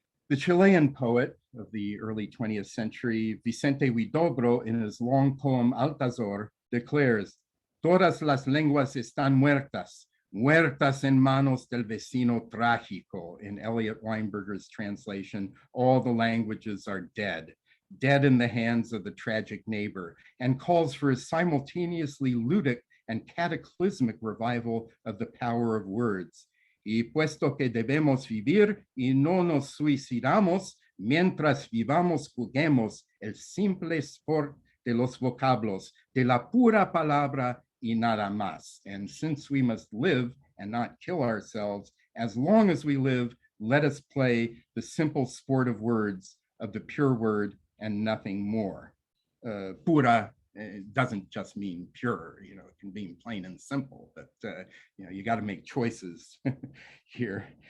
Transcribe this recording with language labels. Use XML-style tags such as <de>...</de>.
<en>The Chilean poet of the early 20th century, Vicente Huidobro, in his long poem Altazor, declares,</en> <es>"Todas las lenguas están muertas, muertas en manos del vecino trágico."</es> <en>In Elliot Weinberger's translation, all the languages are dead, dead in the hands of the tragic neighbor, and calls for a simultaneously ludic and cataclysmic revival of the power of words.</en> <es>Y puesto que debemos vivir y no nos suicidamos, mientras vivamos juguemos el simple sport de los vocablos, de la pura palabra y nada más.</es> <en>And since we must live and not kill ourselves, as long as we live, let us play the simple sport of words, of the pure word and nothing more. Pura doesn't just mean pure, it can mean plain and simple, but you got to make choices here.</en>